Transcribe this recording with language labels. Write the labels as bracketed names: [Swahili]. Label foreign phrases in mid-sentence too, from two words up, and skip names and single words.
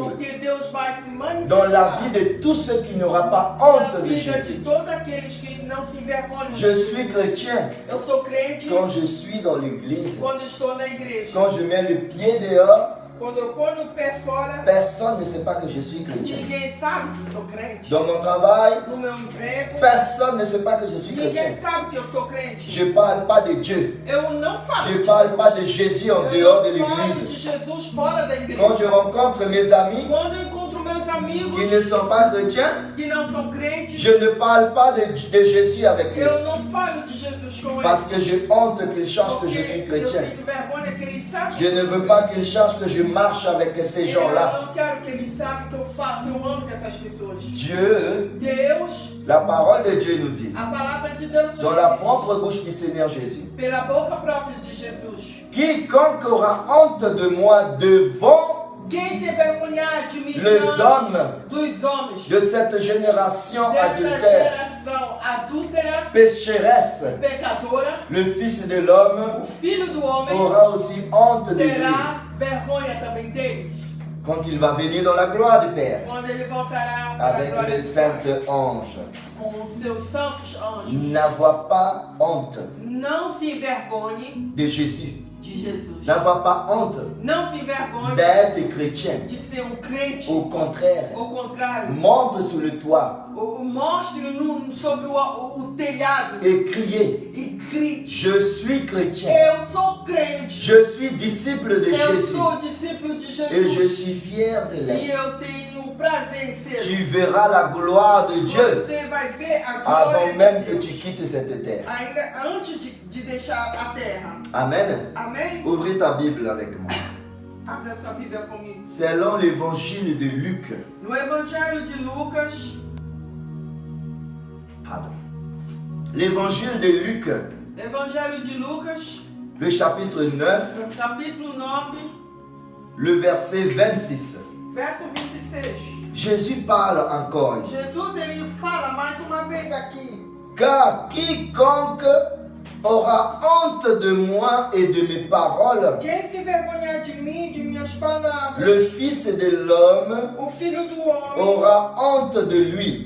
[Portuguese] Porque Deus vai se manifestar [French] dans la vie de tous ceux qui n'auront pas [Portuguese] na [French] honte de [Portuguese] vida de [French] Jésus. [Portuguese] todos aqueles que não se envergonham. [French] Je suis chrétien [Portuguese] Eu sou crente [French] quand je suis dans l'église. [Portuguese] quando estou na igreja. [French] Quand je mets le pied dehors, [Portuguese] Quando eu ponho o pé fora, [French] personne ne sait pas que je suis chrétien. [Portuguese] ninguém sabe que sou crente. [French] Dans mon travail, [Portuguese] No meu emprego, [French] personne ne sait pas que je suis chrétien. [Portuguese] ninguém sabe que eu sou crente. [French] Je ne parle pas de Dieu. [Portuguese] Eu não falo [French] Je ne [Portuguese] de [French] parle [Portuguese] Deus. [French] pas de Jésus en [Portuguese] Eu [French] dehors de [Portuguese] não falo de [French] l'église. [Portuguese] Jesus fora da igreja. [French] Quand je rencontre mes amis [Portuguese] Quando eu encontro meus amigos [French] qui ne sont pas chrétiens, [Portuguese] que não são crentes, [French] je ne parle pas de Jésus avec eux. [Portuguese] eu não falo de Jesus com [French] Parce [Portuguese] eles. [French] que j'ai honte qu'ils sachent que [Portuguese] Porque [French] je suis [Portuguese] eu [French] chrétien. [Portuguese] tenho vergonha que eles sabem. [French] Je ne veux pas qu'ils sachent que je marche avec ces [Portuguese] Eu [French] gens-là. [Portuguese] não quero que eles saibam que eu falo, que eu ando com essas pessoas. [French] Dieu, [Portuguese] Deus, [French] la parole de Dieu nous dit, [Portuguese] a palavra de Deus nos [French] dans la [Portuguese] diz, [French] propre bouche du Seigneur Jésus, [Portuguese] pela boca própria de Jesus. [French] quiconque aura honte de moi devant [Portuguese] Quem se envergonhar de mim [French] les [Portuguese] diante [French] hommes [Portuguese] dos homens [French] de cette génération [Portuguese] dessa [French] adultère, [Portuguese] geração adúltera, [French] pécheresse, [Portuguese] pecadora, [French] le Fils de l'homme [Portuguese] o filho do homem [French] aura aussi honte de lui [Portuguese] terá vergonha também deles, [French] quand il va venir dans la gloire du Père [Portuguese] quando ele voltará para a [French] avec [Portuguese] glória [French] les [Portuguese] do Pai, [French] saints anges. [Portuguese] com os seus santos anjos. [French] N'avoir pas honte [Portuguese] Não se envergonhe [French] de Jésus. [Portuguese] de Jesus. [French] N'avoir pas honte [Portuguese] Não se envergonhe [French] d'être chrétien. [Portuguese] de ser crente. [French] Au contraire, [Portuguese] Ao contrário, [French] monte sur le toit [Portuguese] mostre sobre o telhado [French] et criez, [Portuguese] e grite: [French] je suis chrétien, [Portuguese] eu sou crente, [French] je suis disciple de [Portuguese] eu [French] Jésus [Portuguese] sou discípulo de [French] et je [Portuguese] Jesus [French] suis fier de [Portuguese] e [French] l'être. [Portuguese] eu tenho prazer em ser. [French] Tu verras la gloire de Dieu [Portuguese] Você vai ver a glória [French] avant même [Portuguese] de [French] que [Portuguese] Deus [French] tu quittes cette terre. [Portuguese] ainda antes de deixar a terra. [French] Amen. [Portuguese] Amém? [French] Ouvris ta Bible avec moi. [Portuguese] Abra sua Bíblia comigo. [French] Selon l'évangile de Luc, [Portuguese] No Evangelho de Lucas, [French] pardon, l'évangile de Luc, [Portuguese] Evangelho de Lucas, [French] le chapitre 9, [Portuguese] capítulo 9, [French] le verset 26. [Portuguese] verso 26. [French] Jésus parle encore ici. [Portuguese] Jesus ele fala mais uma vez aqui. [French] Car quiconque aura honte de moi et de mes paroles. [Portuguese] Quem se envergonhar de mim, de minhas palavras, [French] Le Fils de l'homme [Portuguese] o Filho do Homem [French] aura honte de lui